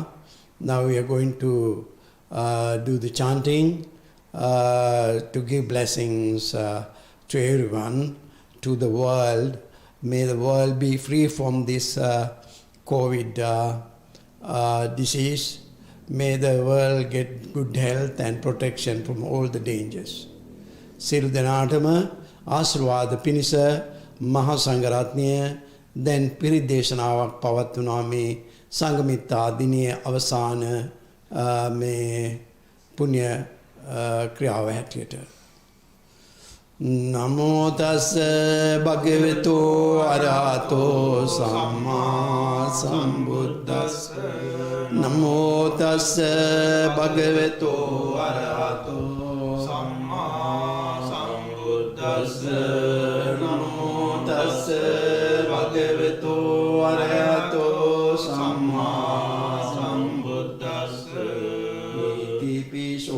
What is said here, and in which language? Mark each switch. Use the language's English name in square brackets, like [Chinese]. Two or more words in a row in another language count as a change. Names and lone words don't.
[English] Now we are going to do the chanting to give blessings to everyone, to the world. May the world be free from this COVID disease. May the world get good health and protection from all the dangers. [Sinhala] සියලු දෙනාටම ආශිර්වාද පිණිස මහා සංඝරත්නය දැන් පිරිත් දේශනාවක් පවත්වනවා මේ සංඝමිත්තා දිනයේ අවසාන මේ පුණ්‍ය ක්‍රියාව හැටියට. [Pali] නමෝ තස්ස භගවතු අරහතෝ සම්මා සම්බුද්දස්ස නමෝ තස්ස භගවතු අරහතෝ සම්මා සම්බුද්දස්ස නමෝ තස්ස භගවතු අරහතෝ සම්මා සම්බුද්දස්ස ඉතිපිසෝ